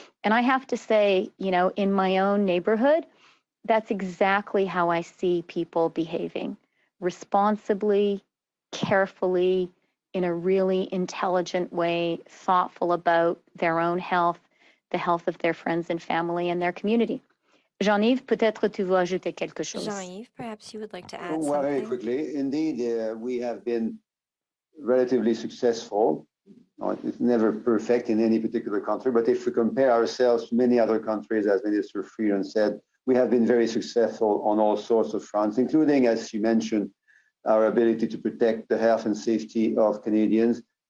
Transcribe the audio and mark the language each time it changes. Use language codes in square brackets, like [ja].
[en] And I have to say, you know, in my own neighborhood, that's exactly how I see people behaving, responsibly, carefully, in a really intelligent way, thoughtful about their own health, the health of their friends and family and their community. [fr] Jean-Yves, peut-être tu veux ajouter quelque chose. [en] Jean-Yves, perhaps you would like to add Well, something. very quickly. Indeed, we have been relatively successful It's never perfect in any particular country, but if we compare ourselves to many other countries, as Minister Freeland said, we have been very successful on all sorts of fronts, including, as she mentioned, our ability to protect the health and safety of Canadians.